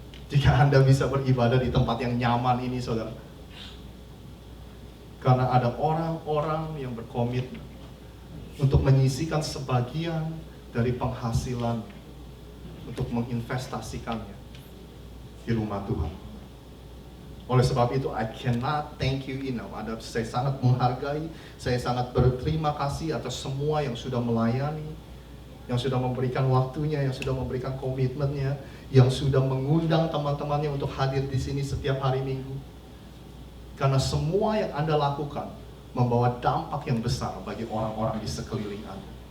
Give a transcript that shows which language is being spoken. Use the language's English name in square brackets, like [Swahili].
[Indonesian] Jika Anda bisa beribadah di tempat yang nyaman ini, saudara, karena ada orang-orang yang berkomitmen untuk menyisihkan sebagian dari penghasilan untuk menginvestasikannya di rumah Tuhan. Oleh sebab itu, [English] I cannot thank you enough. [Indonesian] Saya sangat menghargai, saya sangat berterima kasih atas semua yang sudah melayani, yang sudah memberikan waktunya, yang sudah memberikan komitmennya, yang sudah mengundang teman-temannya untuk hadir di sini setiap hari Minggu. Karena semua yang Anda lakukan membawa dampak yang besar bagi orang-orang di sekeliling Anda.